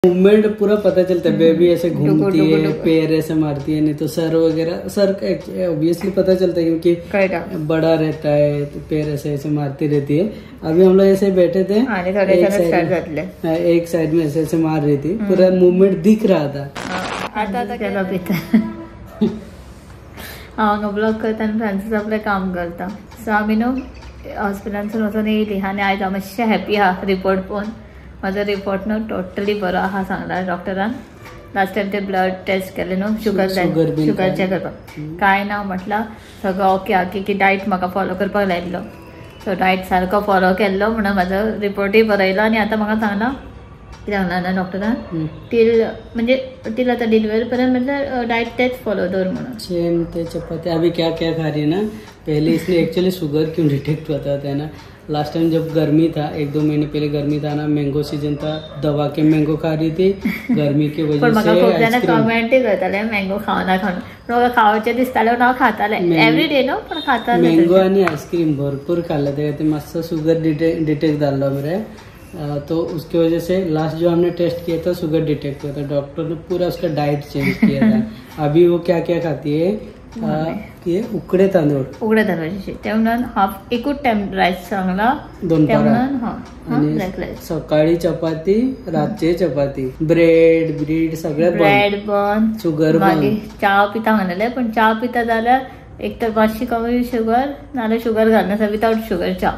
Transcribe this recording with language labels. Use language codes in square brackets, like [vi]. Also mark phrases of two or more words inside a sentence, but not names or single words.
[hi] मूवमेंट पूरा पता चलता है। बेबी ऐसे घूमती है, पैर ऐसे मारती है, नहीं तो सर वगैरह, सर ऑब्वियसली पता चलता है क्योंकि बड़ा रहता है तो पैर ऐसे ऐसे मारती रहती है। अभी हम लोग ऐसे बैठे थे, एक साइड में ऐसे ऐसे मार रही थी, पूरा मूवमेंट दिख रहा था। [kok] ब्लॉग करता फ्रांसिस आपलं काम करता। सो आम्ही नो हॉस्पिटलांसून वचून येयली आनी आयज हांव मातशें हॅपी आहा रिपोर्ट पळोवन। माझा रिपोर्ट नो टोटली बरो आहा सांगला डॉक्टरान। [en] last time [kok] ते [en] blood test [kok] केले न्हू, शुगर चेक करपाक, कांय ना म्हटला, सगळं ओके आहा की डायट म्हाका फॉलो करपाक लायिल्लो। सो डायट सारको फॉलो केल्लो म्हणून म्हाजो रिपोर्टूय बरो येयलो। आनी आतां म्हाका सांगला कितें सांगला ना डॉक्टरान, टील आता [en] डिलिव्हरी पर्यंत [kok] मतलब डाइट तेच फॉलो दर म्हणून। [hi] सेम ते चपाती अभी क्या क्या खा रही है ना, पहले इसने [en] actually sugar [hi] क्यों डिटेक्ट होता था ना। [en] last time [hi] जब गर्मी था, 1-2 महीने पहले गर्मी था ना, [en] mango season [hi] था, दबा के मैंगो खा रही थी गर्मी की वजह से। [kok] कमेंट करताले मैंगो खावना खावना खावचे दिसताले हांव खाताले एवरीडे नो, पण खाताले मैंगो आणि आईस्क्रीम भरपूर खाल्ले ते मस्त [en] sugar detect [kok] झालं मेरे। [hi] तो उसकी वजह से लास्ट जो हमने टेस्ट किया था [en] sugar detect [hi] हुआ था। डॉक्टर ने पूरा उसका [en] diet change [hi] किया था। अभी वो क्या क्या खाती है, [kok] ये उकडे तांदूळ हाफ एकूच टाइम राईस सांगला, 2 सकाळी चपाती, रातचे चपाती, ब्रेड सगळं [en] bread bun, [kok] शुगर मागीर च्या पिता म्हणले, पण च्या पिता जाल्यार एक तर मातशी कमी शुगर नाल्यार शुगर घालना, [en] without sugar [kok] च्या।